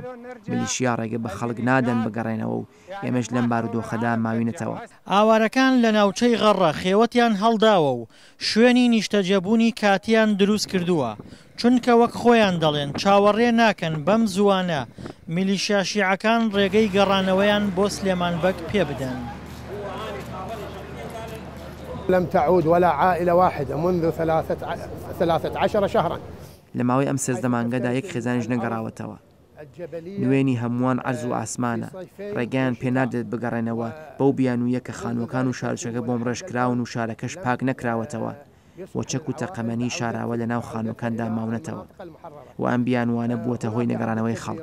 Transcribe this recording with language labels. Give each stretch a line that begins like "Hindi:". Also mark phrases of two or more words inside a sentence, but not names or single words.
Central Kurdish: میلیشیا ڕێگە بە خەڵک نادەن بگەڕێنەوە و ئێمەش لەم بارودۆخەدا ماوینەتەوە. ئاوارەکان لە ناوچەی غەڕە خێوەتیان هەڵداوە و شوێنی نیشتەجێبوونی کاتیان دروست کردووە، چونکە وەک خۆیان دەڵێن چاوەڕێ ناکەن بەم زوانە میلیشیا شیعەکان ڕێگەی گەڕانەوەیان بۆ سلێمانبەگ پێ بدەن.
Arabic: لم تعود ولا عائلة واحدة منذ 13 شهرا.
Central Kurdish: لە ماوەی ئەم 13 مانگەدا یەک خێزانیش نەگەڕاوەتەوە. نوێنی هەمووان عەرز و ئاسمانە، ڕێگەیان پێنادێت بگەڕێنەوە بەو بیانوویە کە خانووەکان و شارچەکە بۆم ڕێژکراون و شارەکەش پاک نەکراوەتەوە، وەچەک و تەقەمەنی شاراوە لە ناو خانووەکاندا ماونەتەوە و ئەم بیانوانە بووەتە هۆی نەگەڕانەوەی خەڵک.